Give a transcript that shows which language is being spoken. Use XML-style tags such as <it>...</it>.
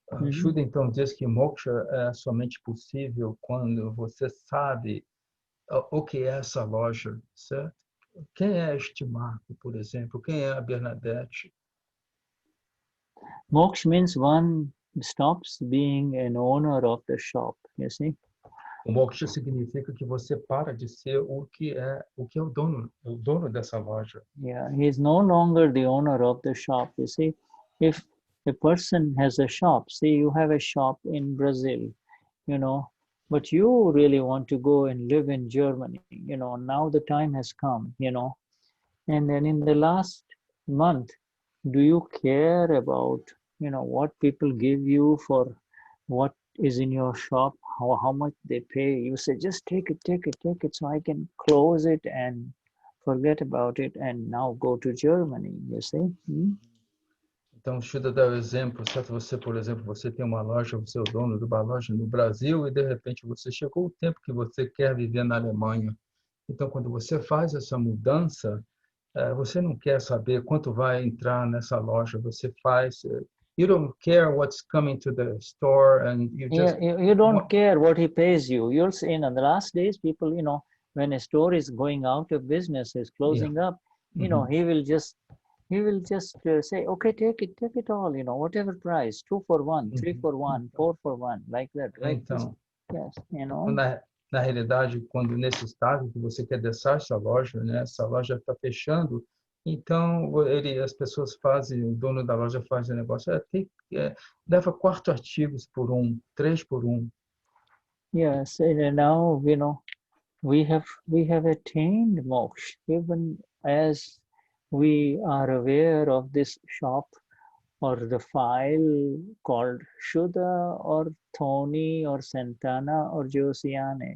<pt>Shuddha então diz que moksha é somente possível quando você sabe o que é essa loja, certo? Quem é este Marco, por exemplo? Quem é a Bernadette?</pt> <en>Moksha means one stops being an owner of the shop, you see?</en> <pt>O moksha significa que você para de ser o que é o dono dessa loja.</pt> <en>Yeah, he is no longer the owner of the shop, you see? If a person has a shop, say you have a shop in Brazil, but you really want to go and live in Germany, now the time has come, and then in the last month, do you care about, what people give you for what is in your shop, how much they pay? You say, just take it so I can close it and forget about it and now go to Germany, you see?</en> <pt>Então, Shuddha dá o exemplo, certo? Você, por exemplo, você tem uma loja, você é o dono de uma loja no Brasil e, de repente, você chegou o tempo que você quer viver na Alemanha. Então, quando você faz essa mudança, você não quer saber quanto vai entrar nessa loja, você faz...</pt> <en>You don't care what's coming to the store and you just... You don't care what he pays you. You'll see, in the last days, people, when a store is going out of business, is closing up, he will just say, okay, take it all, whatever price, 2 for 1, 3 for 1, 4 for 1, like that, right?</en> <pt>Então,</pt> <en>yes,</en> <pt>na realidade, quando nesse estágio que você quer deixar essa loja, né, essa loja está fechando, então as pessoas fazem, o dono da loja faz o negócio, leva 4 artigos por 1, 3 por 1.</pt> <en>Yes, and now, we have attained moksha, even as we are aware of this shop or the file called Shuddha or Thoni or Santana or Josiane.</en>